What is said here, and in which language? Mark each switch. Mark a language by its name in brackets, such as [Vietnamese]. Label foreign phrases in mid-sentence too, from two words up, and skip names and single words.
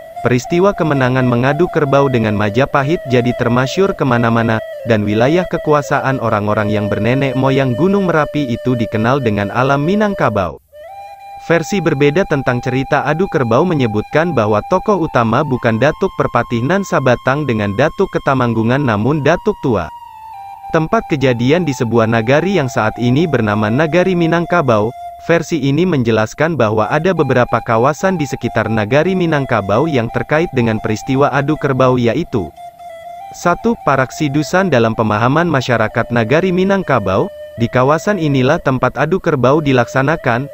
[Indonesian] Peristiwa kemenangan mengadu kerbau dengan Majapahit jadi termasyhur kemana-mana, dan wilayah kekuasaan orang-orang yang bernenek moyang Gunung Merapi itu dikenal dengan alam Minangkabau. Versi berbeda tentang cerita adu kerbau menyebutkan bahwa tokoh utama bukan Datuk Parpatih Nan Sabatang dengan Datuk Katamanggungan namun Datuk Tua. Tempat kejadian di sebuah nagari yang saat ini bernama Nagari Minangkabau. Versi ini menjelaskan bahwa ada beberapa kawasan di sekitar Nagari Minangkabau yang terkait dengan peristiwa adu kerbau yaitu 1. Parak Sidusan. Dalam pemahaman masyarakat Nagari Minangkabau, di kawasan inilah tempat adu kerbau dilaksanakan.